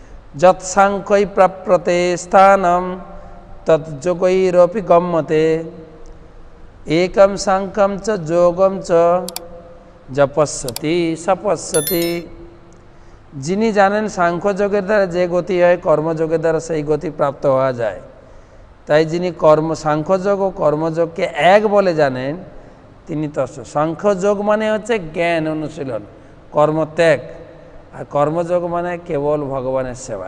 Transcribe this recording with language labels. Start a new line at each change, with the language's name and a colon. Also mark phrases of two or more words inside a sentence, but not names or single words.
Sanskrit: যৎসাংখ্যৈ প্রাপ্যতে স্থানম তৎযোগৈরপি গম্যতে একম সাংখ্যম চ যোগম চ যপস্যতি সপস্যতি।
Bangla: যিনি জানেন সাংখ্যযোগের দ্বারা যে গতি হয় কর্মযোগের দ্বারা সেই গতি প্রাপ্ত হওয়া যায়, তাই যিনি সাংখ্যযোগ ও কর্মযোগকে এক বলে জানেন তিনি তস্য। সাংখ্যযোগ মানে হচ্ছে জ্ঞান অনুশীলন, কর্মত্যাগ, আর কর্মযোগ মানে কেবল ভগবানের সেবা।